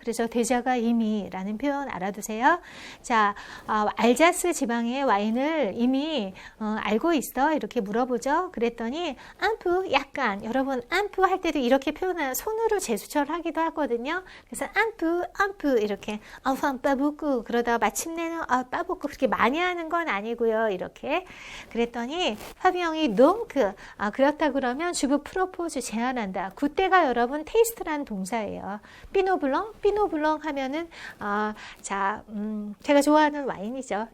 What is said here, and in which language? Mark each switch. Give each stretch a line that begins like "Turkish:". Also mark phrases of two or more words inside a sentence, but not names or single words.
Korean: 그래서 데자가 이미라는 표현 알아두세요. 자, 알자스 지방의 와인을 이미 알고 있어. 이렇게 물어보죠. 그랬더니, 안프, 약간, 여러분 안프 할 때도 이렇게 표현해요. 손으로 제스처를 하기도 하거든요. 그래서 안프 이렇게
French: enfin pas beaucoup
Korean: 그러다가 마침내는
French: pas beaucoup
Korean: 그렇게 많이 하는 건 아니고요. 이렇게 그랬더니 파비앙이 donc 그렇다 그러면
French: je vous propose
Korean: 제안한다. 그때가 여러분 테이스트라는 동사예요. 피노블랑 하면은 제가 좋아하는 와인이죠.